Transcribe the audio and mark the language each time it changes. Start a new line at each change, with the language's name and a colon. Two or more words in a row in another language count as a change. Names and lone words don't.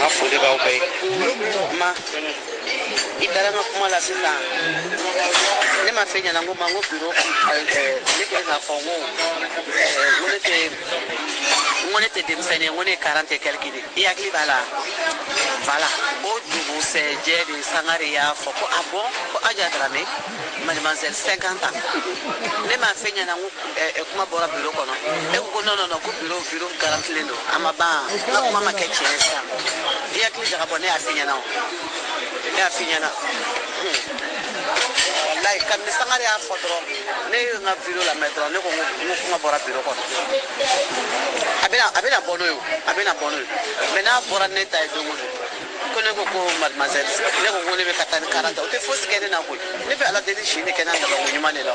Bambara: foli b'aw bɛɛ ma i taara n ka kuma la sisan ne ma fɛn ɲɛna n ko ma n ko biro ne kɛ k'a fɔ n ko ne tɛ denmisɛnnin ye n ko ne ye 40
French: et quelque
Bambara: de i hakili b'a la voilà o dugusɛjɛ de Sangare y'a fɔ ko
French: ah bon
Bambara: ko Aja Dramé mademoiselle 50 ans ne ma fɛn ɲɛna n ko kuma bɔra biro kɔnɔ e ko non ko biro garantilen don a ma ban n ka kuma ma kɛ tiɲɛ sisan i hakili jagabɔ ne y'a f'i ɲɛna o ne y'a f'i ɲɛna wallahi kabini Sangare y'a fɔ dɔrɔn ne ye n ka biro lamɛn dɔrɔn ne ko n ko kuma bɔra biro kɔnɔ a bɛna bɔ n'o ye a bɛna bɔ n'o ye mais n'a bɔra ne ta ye don o don ko ne ko mademoiselle ne ko ne bɛ ka taa ni 40 o tɛ fosi kɛ ne na koyi ne bɛ ala deli si ne kɛ n'a dabɔ ɲuman de la